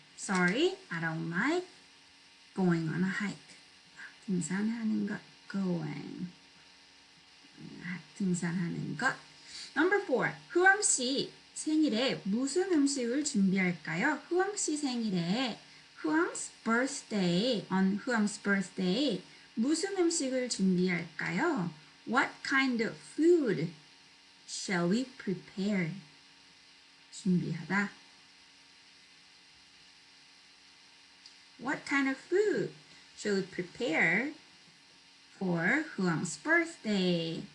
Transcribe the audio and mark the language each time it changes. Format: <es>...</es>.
<en>Sorry, I don't like going on a hike.</en> <ko>등산하는 것,</ko> <en>going on a hike.</en> <ko>등산하는 것.</ko> <en>Number 4.</en> <ko>후암 씨 생일에 무슨 음식을 준비할까요? 후암 씨 생일에 후암's birthday,</ko> <en>on 후암's birthday</en> <ko>무슨 음식을 준비할까요?</ko> <en>What kind of food shall we prepare?</en> <ko>준비하다.</ko> <en>What kind of food shall we prepare for 후암's birthday?</en>